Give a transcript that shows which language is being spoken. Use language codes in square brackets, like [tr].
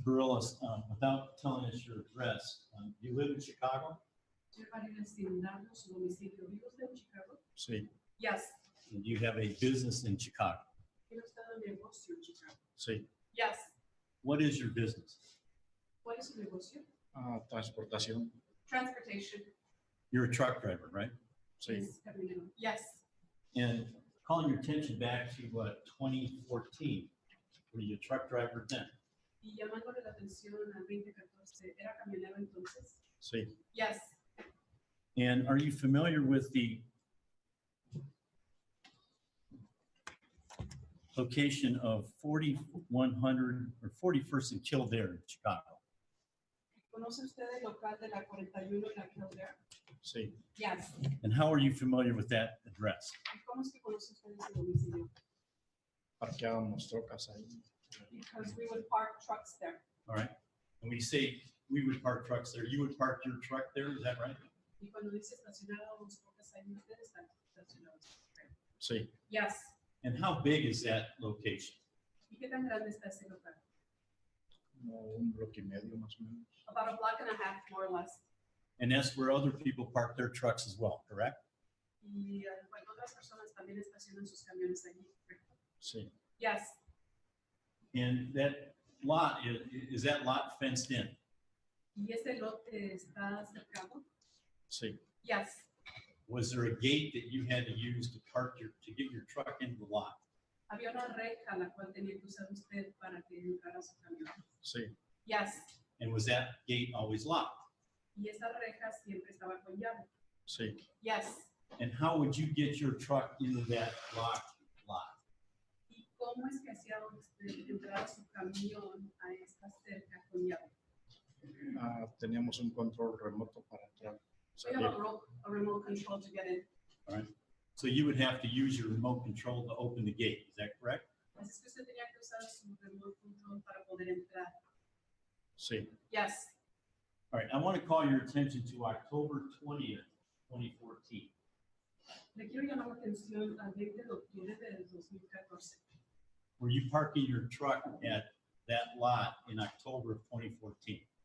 [en] Barillas, without telling us your address, you live in Chicago? [es] Señor Varillas, sin darnos su domicilio, ¿vive usted en Chicago? Sí, [en] Yes. And you have a business in Chicago? [es] ¿Tiene usted un negocio en Chicago? sí. [en] Yes. What is your business? [es] ¿Cuál es su negocio? Transportación. [en] Transportation. You're a truck driver, right? [es] Sí, Es camionero. [en] Yes. And calling your attention back to 2014, were you a truck driver then? [es] Y llamándole la atención al 2014, ¿era camionero entonces? sí. [en] Yes. And are you familiar with the location of 4100 or 41st and Kildare in Chicago? [es] ¿Conoce usted el local de la 41 en la Kildare? Sí, [en] Yes. And how are you familiar with that address? [es] ¿Y cómo es que conoce usted ese domicilio? parqueábamos trocas ahí. [en] Because we would park trucks there. All right. And we say we would park trucks there. You would park your truck there. Is that right? [es] Y cuando dice estacionábamos trocas ahí, ustedes están estacionados. Sí, [en] Yes. And how big is that location? [es] ¿Y qué tan grande está ese local? como un bloque y medio más o menos. [en] About a block and a half, more or less. And that's where other people park their trucks as well, correct? [es] Y bueno, otras personas también estacionan sus camiones allí. Sí, [en] Yes. And that lot, is that lot fenced in? [es] ¿Y ese lote está cercado? sí, [en] Yes. Was there a gate that you had to use to to get your truck into the lot? [es] Había una reja la cual tenía que usar usted para que entrara su camión. sí, [en] Yes. And was that gate always locked? [es] Y esa reja siempre estaba con llave. sí. [en] Yes. And how would you get your truck into that locked lot? [es] ¿Y ¿cómo es que hacía entrar su camión a esta cerca con llave? Teníamos un control remoto para entrar. [en] So you have a remote control to get in. All right. So you would have to use your remote control to open the gate. Is that correct? [es] Así es que usted tenía que usar su remote control para poder entrar. Sí. [en] Yes. All right. I want to call your attention to October 20th, 2014. [es] Le quiero llamar la atención al 20 de octubre del 2014. [en] Were you parking your truck at that lot in October of 2014?